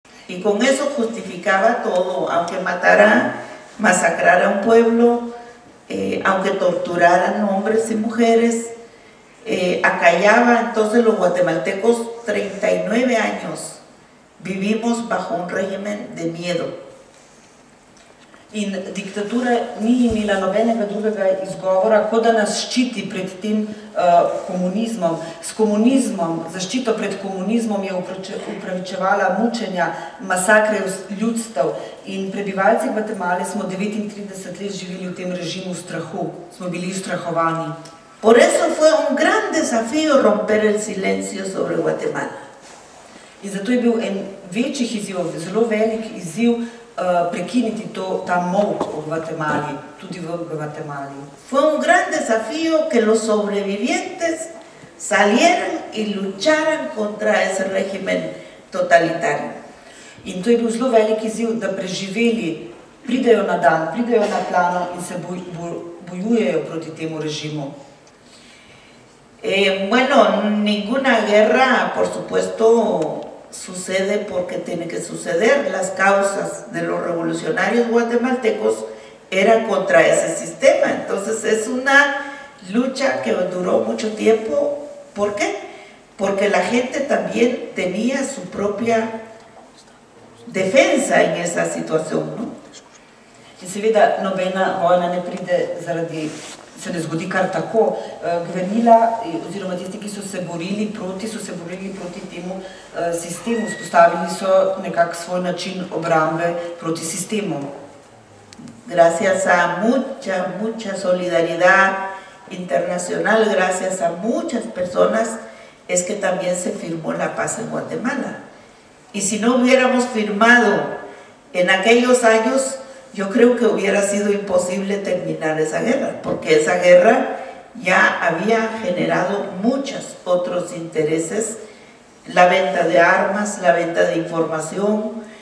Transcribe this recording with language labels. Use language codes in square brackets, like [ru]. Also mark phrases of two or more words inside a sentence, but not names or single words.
[es] Y con eso justificaba todo, aunque matara, masacrara a un pueblo, aunque torturaran hombres y mujeres, acallaba. Entonces los guatemaltecos 39 años vivimos bajo un régimen de miedo. [sl] In diktatura ni imela nobenega drugega izgovora, kot da nas ščiti pred tem komunizmom. S komunizmom, zaščito pred komunizmom je upravičevala mučenja, masakre ljudstev in prebivalci Gvatemale smo 39 let živeli v tem režimu strahu, smo bili ustrahovani. [es] Por eso fue un gran desafío romper el silencio sobre Guatemala. [sl] In zato je bil en večjih izzivov, zelo velik izziv, prekiniti ta molk v Gvatemali, tudi v Gvatemali. [es] Fue un gran desafío que los sobrevivientes salieran y lucharan contra ese régimen totalitario. [sl] In to je bil zelo velik izziv, da preživeli, pridejo na dan, pridejo na plano in se bojujejo proti temu režimu. [es] Bueno, ninguna guerra, por supuesto, sucede porque tiene que suceder. Las causas de los revolucionarios guatemaltecos eran contra ese sistema. Entonces es una lucha que duró mucho tiempo. ¿Por qué? Porque la gente también tenía su propia defensa en esa situación, ¿no? [sl] In seveda nobena vojna ne pride zaradi, se ne zgodi kar tako. Gverila, oziroma tisti, ki so se borili proti temu sistemu, vzpostavili so nekak svoj način obrambe proti sistemu. [es] Gracias a mucha solidaridad internacional, gracias a muchas personas, es que también se firmó la paz en Guatemala. Y si no hubiéramos firmado en aquellos años, yo creo que hubiera sido imposible terminar esa guerra, porque esa guerra ya había generado muchos otros intereses, la venta de armas, la venta de información.